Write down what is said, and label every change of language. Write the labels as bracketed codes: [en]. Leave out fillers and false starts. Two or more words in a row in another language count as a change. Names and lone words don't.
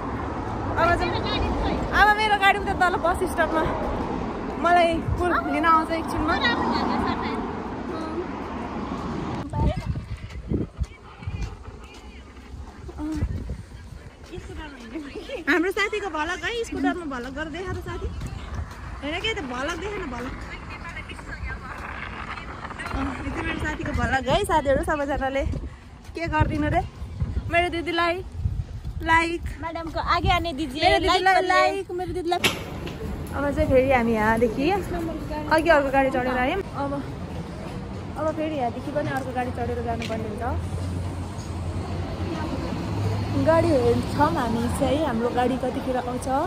[ne] अब मेरो गाडीमा त तल बस स्टपमा मलाई लिन आउँछ एकछिनमा हाम्रो साथीको भलक है स्कुटरमा भलक गरेर देखा त साथी होइन के त भलक देखा न भलक यति मेरो साथीको भलक है साथीहरू सबैजनाले के गरिदिनु रे मेरो दिदीलाई लाइक [hi] मैडम को आगे आने दीजिए [ne] मेरो दिदीलाई लाइक मेरो दिदीलाई अब चाहिँ फेरि हामी यहाँदेखि अघि अर्को गाडी चढेर आयौँ। अब फेरि यहाँदेखि पनि अर्को गाडी चढेर जानुपर्ने हुन्छ। गाडी हेर्छौँ हामी चाहिँ, हाम्रो गाडी कतिखेर आउँछ।